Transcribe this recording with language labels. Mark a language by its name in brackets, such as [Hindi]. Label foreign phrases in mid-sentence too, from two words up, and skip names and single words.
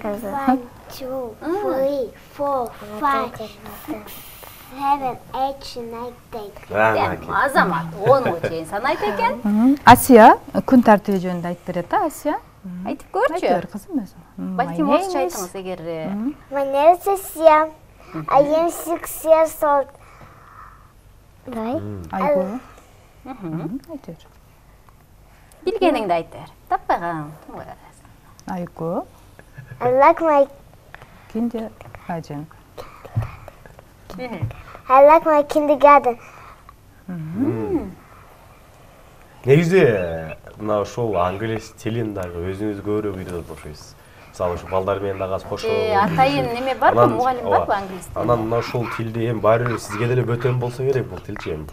[Kyrgyz] 1, 2, 3, 4, 5, 6, 7, 8, 9, 10. Азамат 10-га чейин санайт экен. Асия күн тартиби жөнүндө айтып берет да, Асия. Айтып көрчү. Айтып бер кызым өзүң. Балким орусча айтыңыз эгер. [English] My name is Asia. I am 6 years old. [Kyrgyz] Айгу. Айтып бер. Билгениңди айт бер. Таппаган. Айгу. [English] I like my kindergarten. [Kyrgyz] Негизи мына ушул англис тилин дагы өзүңүз көбүрөөк үйрөнүп окшойсуз. Мисалы ушу балдар менен дагы кошо. Атайын неме барбы, мугалим барбы англис тили? Анан мына ушул тилди эми баары бир сизге деле бөтөн болсо керек бул тилчи эми.